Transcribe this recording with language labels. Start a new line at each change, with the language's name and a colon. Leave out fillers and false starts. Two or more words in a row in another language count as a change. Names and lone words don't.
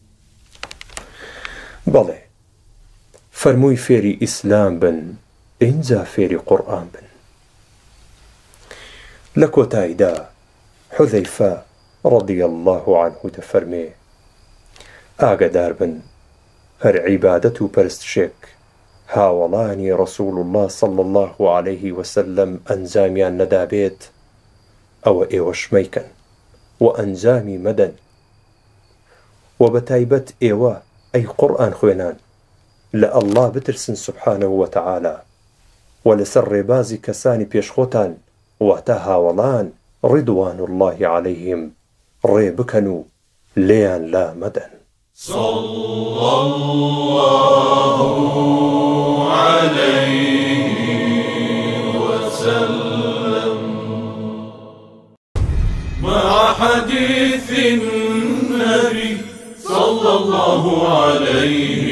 Central Kurdish: بەڵێ فەرمووی فێری ئیسلام بن، ئینجا فێری قورئان بن. لە کۆتاییدا حوذەیفە
Arabic: ڕەضی الله عنه
Central Kurdish: دەفەرمێ ئاگدار بن هەر عیبادەت و پەرستشێک هاوڵانی ڕەسوول الله
Arabic: صلی الله عليه وسلم
Central Kurdish: ئەنجامیان نەدابێت ئەوە ئێوەش مەیکەن و ئەنجامی مەدەن. و بەتایبەت ئێوە ئەی قورئان خوێنان لە ئەڵڵا بترسن
Arabic: سبحانه وتعالى
Central Kurdish: و لەسەر ڕێبازی کەسانی پێشخۆتان واتە هاوڵان
Arabic: ڕیدوان الله عليهم
Central Kurdish: ڕێ بکەن و لێیان لا مەدەن.
Arabic: صلى الله عليه وسلم. مع حديث النبي صلى الله عليه